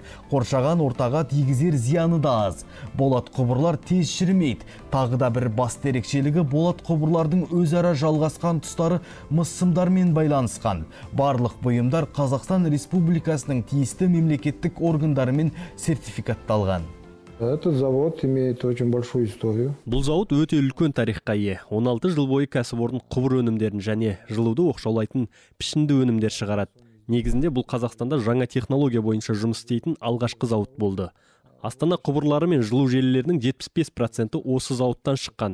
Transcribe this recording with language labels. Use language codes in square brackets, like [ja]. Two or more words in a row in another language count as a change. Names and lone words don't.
[kk] Қоршаған ортаға тигізер зияны да аз. Болат құбырлар тез шірімейді. Тағы да бір басты ерекшелігі, болат құбырлардың өзара жалғасқан тұстары мыс сымдармен байланысқан. Барлық бұйымдар Қазақстан Республикасының тиісті мемлекеттік органдарымен сертификатталған. [ru] Этот завод имеет очень большую историю. [kk] Бұл зауыт өте үлкен тарихқа ие. 16 жыл бойы кәсіпорын құбыр өнімдерін және жылуды оқшаулайтын пішінді өнімдер шығарады. Негізінде бұл Қазақстанда жаңа технология бойынша жұмыс істейтін алғашқы зауыт болды. Астана құбырлары мен жылу желілерінің 75% осы зауыттан шыққан.